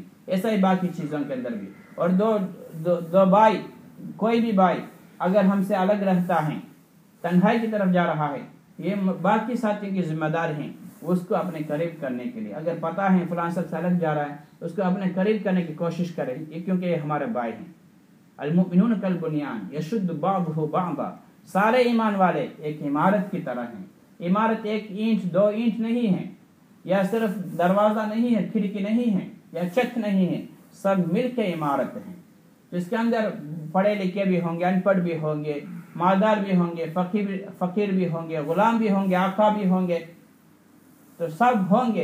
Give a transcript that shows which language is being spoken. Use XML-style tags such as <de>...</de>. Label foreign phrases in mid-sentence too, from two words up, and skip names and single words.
<hi>ऐसा ही बाकी चीज़ों के अंदर भी। और दो भाई, कोई भी भाई अगर हमसे अलग रहता है, तन्हाई की तरफ जा रहा है, ये बाकी साथियों की जिम्मेदार हैं उसको अपने करीब करने के लिए। अगर पता है फलां से अलग जा रहा है, उसको अपने करीब करने की कोशिश करें, क्योंकि ये हमारे भाई हैं।</hi> <ar>المؤمنون كالبنيان يشد بعضه بعضا.</ar> <hi>सारे ईमान वाले एक इमारत की तरह हैं। इमारत एक ईंट दो ईंट नहीं है, या सिर्फ दरवाज़ा नहीं है, खिड़की नहीं है, या छत नहीं है, सब मिल के इमारत है। जिसके अंदर पढ़े लिखे भी होंगे, अनपढ़ भी होंगे, मालदार भी होंगे, फकीर भी होंगे, गुलाम भी होंगे, आका भी होंगे, तो सब होंगे।</hi>